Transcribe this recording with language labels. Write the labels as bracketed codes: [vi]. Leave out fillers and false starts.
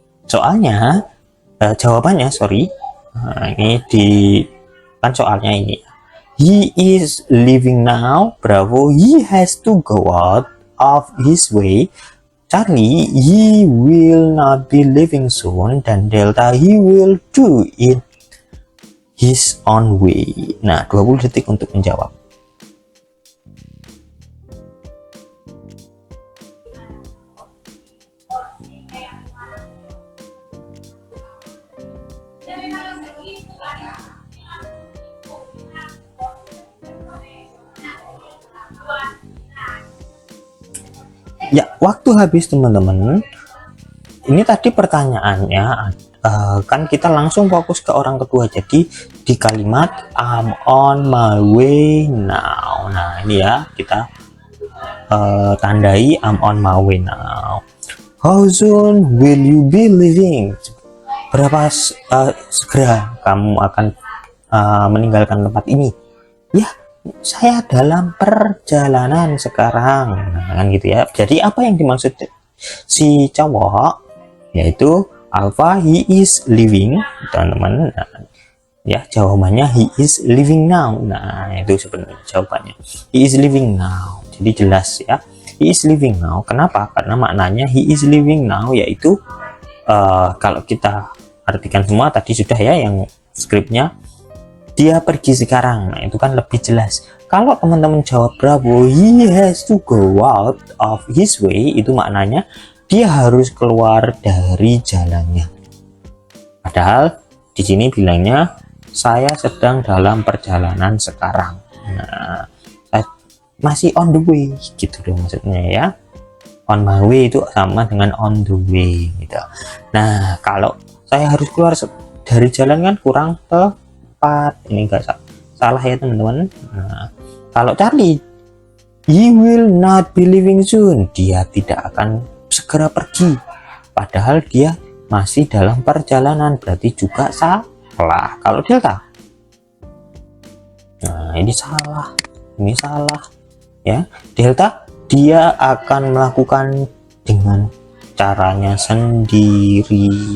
[id] Soalnya jawabannya ini kan soalnya ini. [en] He is leaving now. Bravo, he has to go out of his way. Charlie, he will not be leaving soon. Dan Delta, he will do it his own way. [id] Nah, 20 detik untuk menjawab. Ya, waktu habis teman-teman. Ini tadi pertanyaannya kan kita langsung fokus ke orang kedua. Jadi di kalimat [en] I'm on my way now. [id] Nah, ini ya kita tandai [en] I'm on my way now. How soon will you be leaving? [id] Berapa segera kamu akan meninggalkan tempat ini? Ya, saya dalam perjalanan sekarang. Nah, kan gitu ya. Jadi apa yang dimaksud si cowok yaitu alpha, [en] he is leaving [id] teman-teman. Nah, ya jawabannya [en] he is leaving now. [id] Nah, itu sebenarnya jawabannya [en] he is leaving now. [id] Jadi jelas ya, [en] he is leaving now. [id] Kenapa? Karena maknanya [en] he is leaving now [id] yaitu kalau kita artikan semua tadi sudah ya yang skripnya, dia pergi sekarang. Nah, itu kan lebih jelas. Kalau teman-teman jawab bravo, [en] he has to go out of his way, [id] itu maknanya dia harus keluar dari jalannya. Padahal di sini bilangnya saya sedang dalam perjalanan sekarang. Nah, saya masih [en] on the way [id] gitu dong maksudnya ya. On my way itu sama dengan on the way gitu. Nah, kalau saya harus keluar dari jalan kan kurang tepat. Ini enggak salah ya teman-teman. Nah, kalau [en] Charlie, he will not be leaving soon. [id] Dia tidak akan segera pergi. Padahal dia masih dalam perjalanan, berarti juga salah. Kalau Delta, nah ini salah. Ini salah ya. Delta, dia akan melakukan dengan caranya sendiri.